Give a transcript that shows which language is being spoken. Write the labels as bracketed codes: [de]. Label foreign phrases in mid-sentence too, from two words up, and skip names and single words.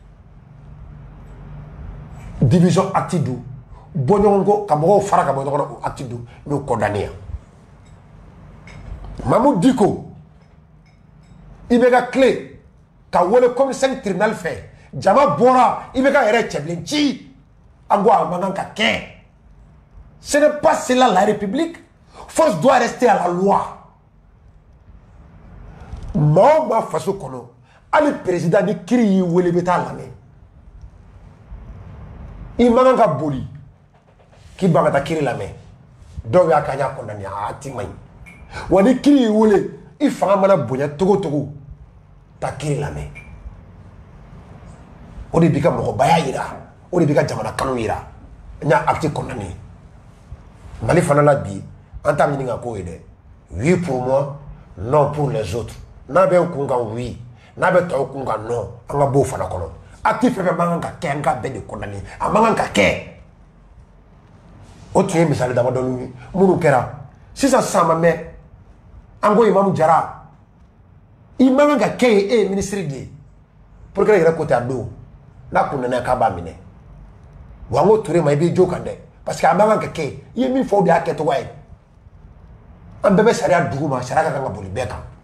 [bm] division acte don bɔɲɔgɔn ko ka mɔgɔw fara ka bɔ ɲɔgɔn na o acte don n'o condamné Mamou Diko i bɛ ka clé ka wele commissaire tribunal fɛ jama bɔra i bɛ ka yɛrɛ cɛbilen ci an ko a man kan ka kɛ [fr] ce n'est pas cela la république force doit rester à la loi [bm] maa o maa faso kɔnɔ hali président ni kiri y'i wele i bɛ taa lamɛn i man kan ka boli k'i ban ka taa kiri lamɛn dɔw y'a kan y'a condamné a ti man ɲi wa ni kiri y'i wele i fanga mana bonya togo togo taa kiri lamɛn o de b'i ka mɔgɔbaya yira o de b'i ka jamana kanu yira n y'a acte condamné Mali fana la bi an t'a ɲininka k'o ye dɛ [fr] oui pour moi non pour les autres [bm] n'a bɛ n kun kan oui n'a bɛ tɔw kun kan non an ka bɔ o fana kɔnɔ acte fɛn fɛn man kan ka kɛ an ka bɛɛ de condamné a man kan ka kɛ o tun ye misali damadɔni ye minnu kɛra sisan sisan ma mɛn an ko Imamu Jara i man kan ka kɛ yen e ye ministre de ye procureur yɛrɛ ko ten a don n'a kun nana k'a b'a minɛ wa n ko Ture ma i b'i jo kan dɛ [fr] parce que [bm] a man kan ka kɛ i ye min fɔ o de y'a kɛcogoya ye an bɛɛ bɛ sariya dugu ma sariya ka kan ka boli bɛɛ kan